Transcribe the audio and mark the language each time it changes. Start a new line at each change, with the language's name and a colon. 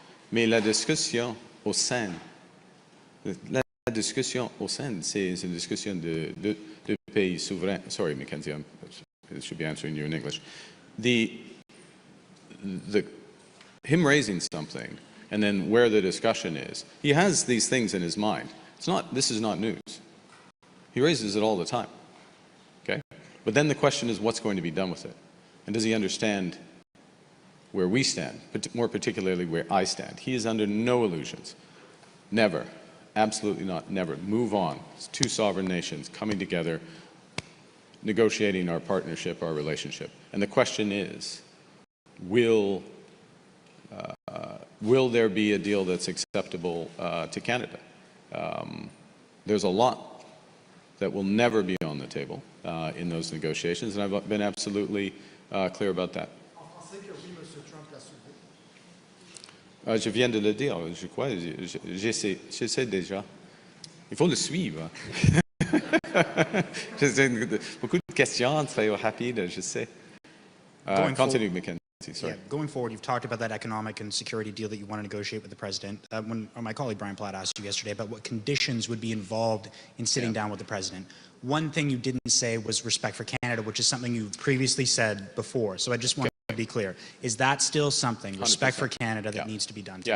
French: Mais la discussion au sein, c'est une discussion de pays souverains.
English: Sorry, Mackenzie, I should be answering you in English. Him raising something, and then where the discussion is, he has these things in his mind. This is not news. He raises it all the time. Okay? But then the question is, what's going to be done with it? And does he understand where we stand, more particularly where I stand? He is under no illusions. Never, absolutely not, never. Move on. It's two sovereign nations coming together, negotiating our partnership, our relationship. And the question is, will there be a deal that's acceptable to Canada? There's a lot that will never be on the table in those negotiations, and I've been absolutely clear about that.
French: Je viens de le dire, je crois, j'essaie déjà. Il faut le suivre. Beaucoup de questions, très rapides, je sais.
English: Continue, Mackenzie. Sorry. Yeah, going forward, you've talked about that economic and security deal that you want to negotiate with the president. When my colleague Brian Platt asked you yesterday about what conditions would be involved in sitting down with the president, one thing you didn't say was respect for Canada, which is something you previously said before. So I just want to be clear. Is that still something, respect 100%. For Canada, that needs to be done?